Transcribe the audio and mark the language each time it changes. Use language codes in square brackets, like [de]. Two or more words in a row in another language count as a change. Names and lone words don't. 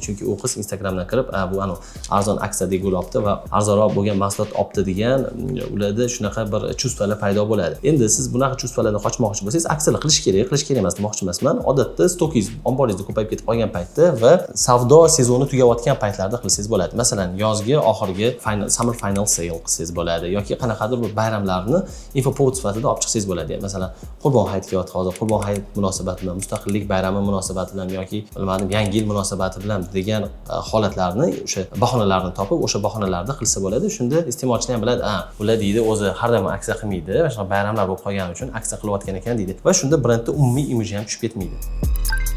[uz] Chunki u qiz Instagramdan kirib, bu arzon aksiyadagi gul olibdi va arzonroq bo'lgan mahsulot olibdi degan ularda shunaqa bir chuvstvalar paydo bo'ladi. Endi siz bunaqa chuvstvalardan qochmoqchi bo'lsangiz, aksiyalar qilish kerak emas demoqchi emasman. Odatda stokingiz, omboringizda ko'payib ketib qolgan paytda va savdo sezoni tugayotgan paytlarda qilsangiz bo'ladi. Masalan, yozgi oxirgi [en] summer final sale [uz] qilsangiz bo'ladi yoki qanaqadir bir bayramlarni infopovod sifatida olib chiqsangiz bo'ladi. Masalan, Qurbon hayiti kelyapti hozir. Qurbon hayit munosabati bilan, Mustaqillik bayrami munosabati bilan yoki bilmadim, Yangi yil munosabati bilan degan holatlarni, o'sha bahonalarni topib, o'sha bahonalarda qilsa bo'ladi. Shunda iste'molchi ham biladi, ular deydi, o'zi har doim aksiya qilmaydi, mana shu bayramlar bo'lib qolgani uchun aksiya qilayotgan ekan deydi va shunda brendda umumiy imiji ham tushib ketmaydi.